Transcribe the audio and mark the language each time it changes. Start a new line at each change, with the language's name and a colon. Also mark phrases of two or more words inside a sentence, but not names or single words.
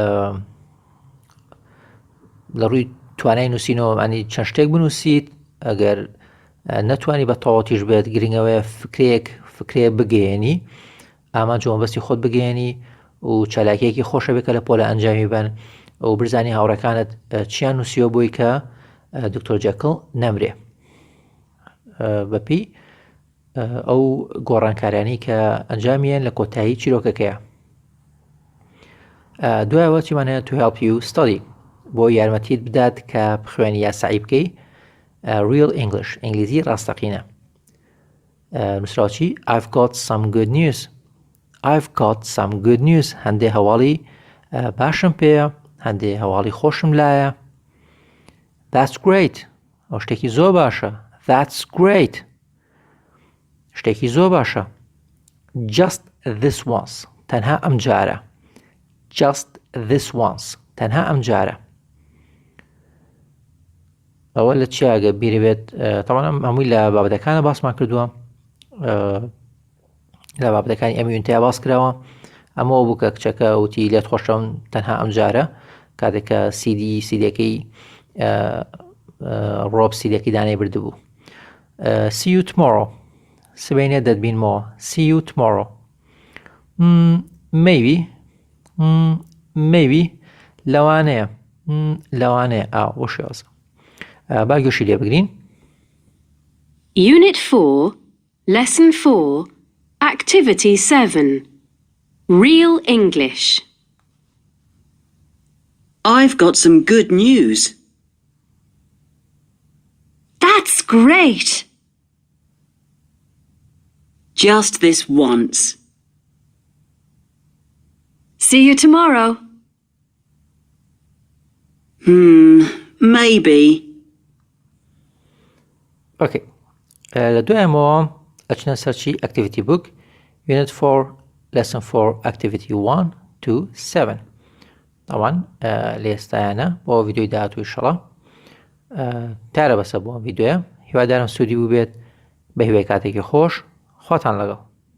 Central Kurdish: لە ڕووی توانای نووسینەوە ئەنی چەند شتێک بنووسیت ئەگەر نەتوانی بە تەواوەتیش بێت گرنگەوەیە فکرێ بگەێنی ئامانجەوە بەستی خۆت بگەێنی و چالاکیەکی خۆشە بێت کە لە پۆلە ئەنجامی بن و برزانی هاوڕەکانت چیان نووسیوە بۆی کە دکتۆر جێکڵ نەمرێ بەپی ئەو گۆڕانکارانی کە ئەنجامیان لە کۆتایی چیرۆکەکەیە. دوایەوە چیمان هەیە
English: to help you study
Central Kurdish: بۆ یارمەتیت بدات کە بخوێنی یاسایی بکەی
English: real English
Central Kurdish: ئینگلیزی ڕاستەقینە. نووسراوچی
English: I've got some good news
Central Kurdish: هەندێ هەواڵی باشم پێیە هەندێ هەواڵی خۆشم لایە.
English: That's great
Central Kurdish: ئەو شتێکی زۆر باشە.
English: That's great
Central Kurdish: شتێکی زۆر باشە.
English: Just this once
Central Kurdish: تەنها ئەم جارە.
English: Just this once
Central Kurdish: تەنها ئەم جارە. ئەوە لە چی ئەگە بیری بێت تەواو هەمووی لە بابەتەکانە باسمان کردووە لە بابەتەکانی ئەم یونتەیە باس کراوە ئەمەوە بوو کە کچەکە وتی لێت خۆشەم تەنها ئەم جارە کاتێککە سیدەکەی ڕۆب سیدەکەی دانەی بردبوو.
English: See you tomorrow
Central Kurdish: سبەینێ دەتبینمەوە.
English: See you tomorrow.
Central Kurdish: Maybe لەوانەیە بۆ شێوازە با گوێشی لێ بگرین.
English: Unit 4, Lesson 4, Activity 7, Real English. I've got some good news. That's great! Just this once. See you tomorrow. Maybe.
Central Kurdish: Okay. لە دوایەمەوە ئەچنە سەرچی
English: Activity Book Unit 4 Lesson 4 Activity 1 to 7
Central Kurdish: طبعا لێستایانە بۆ ڤیدیۆی داهاتوو ئینشەڵا تارە بەسە بۆ ڤیدیۆیە هیوادارم سوودی بوو بێت بە هیوای کاتێکی خۆش خواتان لەگەڵ.